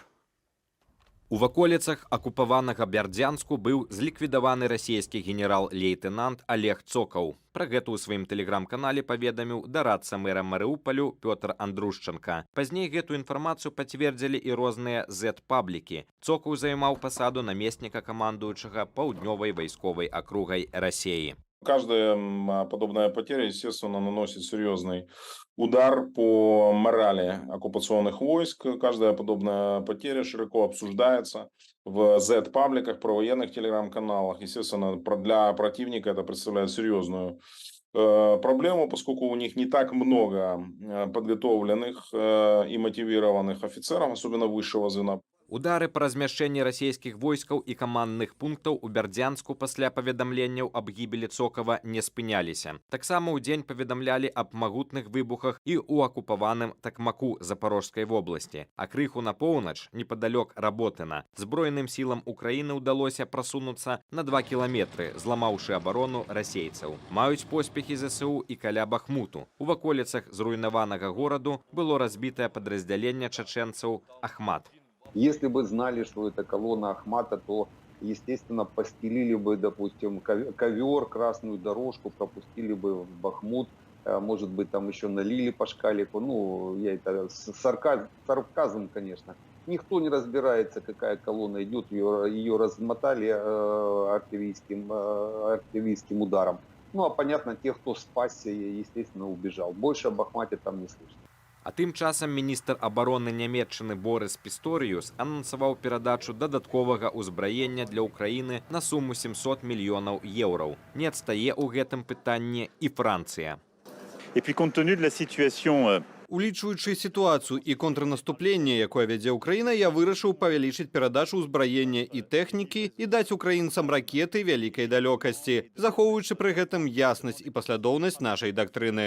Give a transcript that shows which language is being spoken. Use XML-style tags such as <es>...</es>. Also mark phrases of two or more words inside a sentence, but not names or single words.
<be>У ваколіцах акупаванага Бярдзянску быў зліквідаваны расійскі генерал-лейтэнант Олег Цокаў. Пра гэта ў сваім тэлеграм-канале паведаміў дарадца мэра Марыуполю Пётр Андрушченка. Пазней гэтую інфармацыю пацвердзілі і розныя Z-паблікі. Цокаў займаў пасаду намесніка камандуючага паўднёвай вайсковай акругай Расіі.</be> <ru>Каждая подобная потеря, естественно, наносит серьезный удар по морали оккупационных войск. Каждая подобная потеря широко обсуждается в Z-пабликах, провоенных телеграм-каналах. Естественно, для противника это представляет серьезную проблему, поскольку у них не так много подготовленных и мотивированных офицеров, особенно высшего звена.</ru> <be>Удары па размяшчэнні расійскіх войскаў і камандных пунктаў у Бярдзянску пасля паведамленняў аб гібелі Цокава не спыняліся. Таксама ў дзень паведамлялі аб магутных выбухах і ў акупаваным Такмаку Запорожскай вобласці. А крыху на поўнач, непадалёк Работына, збройным сілам Украіны ўдалося прасунуцца на 2 кіламетры, зламаўшы абарону расейцаў. Маюць поспехі ЗСУ і каля Бахмуту. У ваколіцах зруйнаванага гораду было разбітае падраздзяленне чачэнцаў Ахмат.</be> <ru>Если бы знали, что это колонна Ахмата, то, естественно, постелили бы, допустим, ковер, красную дорожку, пропустили бы в Бахмут, может быть, там еще налили по шкалику. Ну, я это сарказм, конечно. Никто не разбирается, какая колонна идет, ее размотали артиллерийским ударом. Ну, а понятно, тех, кто спасся, естественно, убежал. Больше об Ахмате там не слышно.</ru> <be>А тым часам міністр абароны Нямецчыны Борис Пісторіюс анансаваў перадачу дадатковага ўзбраення для Ўкраіны на суму 700 мільёнаў еўраў. Не адстае ў гэтым пытанні і Францыя. Улічваючы сітуацыю і контрнаступленне, якое вядзе Ўкраіна, я вырашыў павялічыць перадачу ўзбраення і тэхнікі і даць украінцам ракеты вялікай далёкасці, захоўваючы пры гэтым яснасць і паслядоўнасць нашай дактрыны.</be>